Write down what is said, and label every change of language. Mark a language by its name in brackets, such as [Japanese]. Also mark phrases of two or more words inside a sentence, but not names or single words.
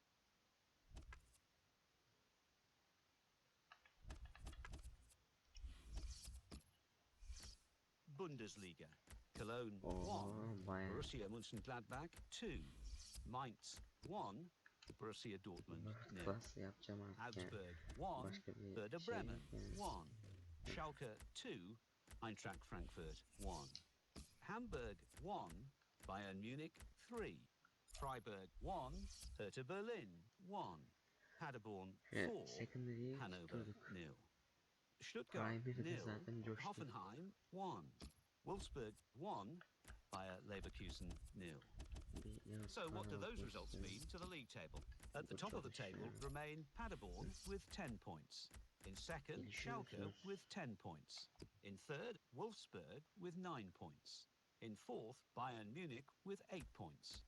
[English] Bundesliga. Cologne 1, Bayern. Borussia Mönchengladbach 2, Mainz 1, Borussia Dortmund 0, [Turkish] Klas yapacağım artık yani. [English] Augsburg 1, [Turkish] Başka bir [English] Werder [Turkish] şey [English] Bremen [Turkish] yok yani. [English] 1, Schalke 2, Eintracht Frankfurt 1, Hamburg 1, Bayern Munich 3, Freiburg 1, Hertha Berlin 1, Paderborn 4, Hanover 0. Stuttgart 0, Hoffenheim 1, Wolfsburg 1, Bayer Leverkusen 0. So what do those results mean to the league table? At the top of the table remain Paderborn with 10 points. In second, Schalke with 10 points. In third, Wolfsburg with 9 points. In fourth, Bayern Munich with 8 points.